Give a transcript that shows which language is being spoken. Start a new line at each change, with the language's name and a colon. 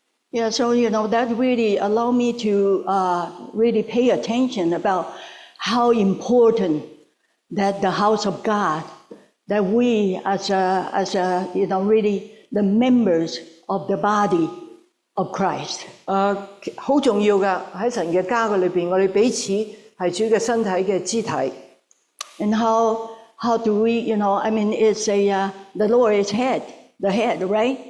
English: Yeah, so that really allowed me to really pay attention about how important that the house of God. That we as really the members of the body of Christ.
Cantonese: 好重要㗎，喺神嘅家嘅裏邊，我哋彼此係主嘅身體嘅肢體。
English: And how do we, it's the Lord is the head, right?